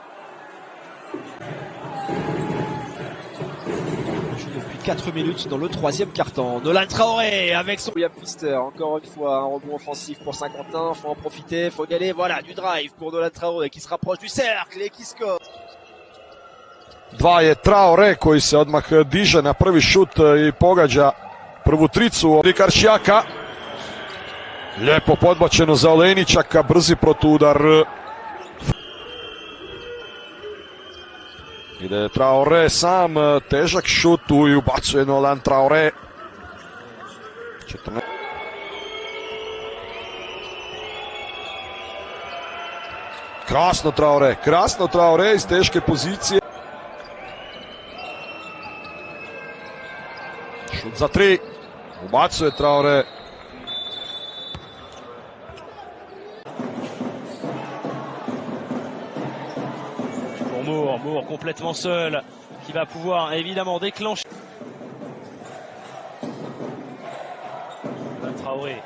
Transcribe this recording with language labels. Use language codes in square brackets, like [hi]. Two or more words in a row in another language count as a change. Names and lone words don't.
[fr] Depuis 4 minutes dans le troisième quart-temps. Nolan Traoré avec son William Pfister. Encore une fois, un rebond offensif pour Saint-Quentin. Faut en profiter, faut y aller. Voilà, du drive pour Nolan Traoré qui se rapproche du cercle et qui score. [hr] Dva je Traoré koji se odmah diže na prvi šut i pogađa prvu tricu Rikarčijaka. Lijepo podbačeno za Olejničaka, brzi protuudar. Ide Traoré sam, težak šut tu i ubacuje Nolan Traoré. 14. Krasno Traoré iz teške pozicije. Šut za 3, ubacuje Traoré. [fr] Pour Moore complètement seul, qui va pouvoir évidemment déclencher. Nolan Traoré.